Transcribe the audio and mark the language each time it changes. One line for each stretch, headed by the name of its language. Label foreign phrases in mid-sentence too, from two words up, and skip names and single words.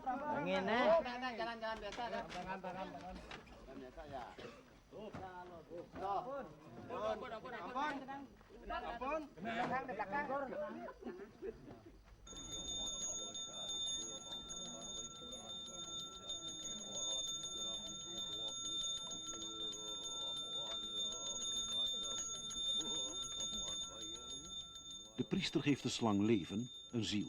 Indonesian: Angin Jalan biasa. Tangan. Biasa ya. Ampun. Di belakang.
Dutch: De priester geeft de slang leven, een ziel.